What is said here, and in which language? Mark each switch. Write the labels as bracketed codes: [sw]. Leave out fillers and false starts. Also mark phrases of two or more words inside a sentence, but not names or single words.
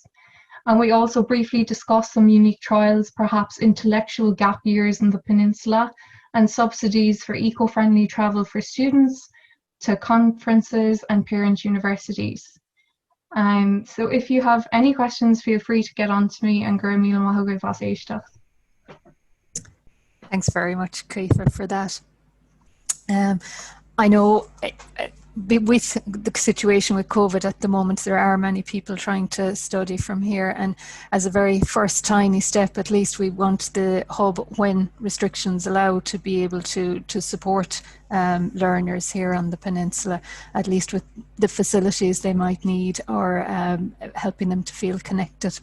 [en] And we also briefly discussed some unique trials, perhaps intellectual gap years in the Peninsula, and subsidies for eco-friendly travel for students to conferences and parent universities. So if you have any questions, feel free to get on to me and [ga] gur míle maith agaibh as éisteacht. [en] Thanks very much, Clefa, for that. I know with the situation with COVID at the moment, there are many people trying to study from here, and as a very first tiny step, at least we want the hub, when restrictions allow, to be able to support learners here on the peninsula, at least with the facilities they might need, or helping them to feel connected.